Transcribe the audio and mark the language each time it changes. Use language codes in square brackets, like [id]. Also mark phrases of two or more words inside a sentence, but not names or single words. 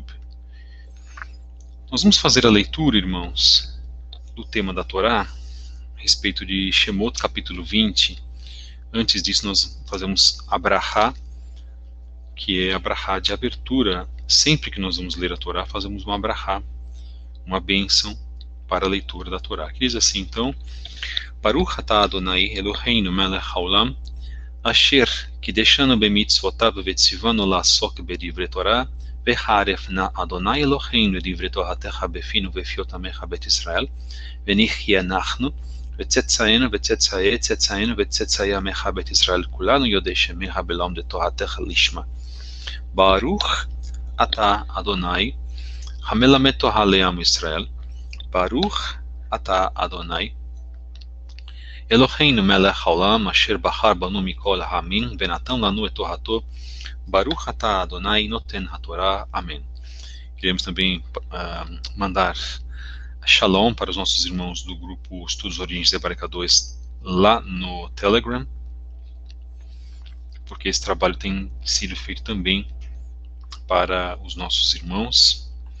[pt] Nós vamos fazer a leitura, irmãos, do tema da Torá, a respeito de Shemot, capítulo 20. Antes disso, nós fazemos a brachá, que é a brachá de abertura. Sempre que nós vamos ler a Torá, fazemos uma brachá, uma bênção para a leitura da Torá. Que diz assim, então, [he] ברוך אתה אדוני אלוהינו מלך העולם, אשר קידשנו במצוותיו וציוונו לעסוק בדברי תורה, וחרף נא אדוני אלוהינו דברי תורתך בפינו ובפיות עמך בית ישראל, ונחיה אנחנו, וצאצאינו וצאצאי צאצאינו וצאצאי עמך בית ישראל כולנו יודעי שמך בלומדי תורתך לשמה. ברוך אתה אדוני המלמד תורה לעם ישראל, ברוך אתה אדוני אלוהינו מלך העולם אשר בחר בנו מכל העמים ונתן לנו את תורתו, ברוך אתה אדוני נותן התורה, [pt] amém. Queremos também mandar Shalom para os nossos irmãos do grupo Estudos Origens Hebraicas 2 lá no Telegram, porque esse trabalho tem sido feito também para os nossos irmãos.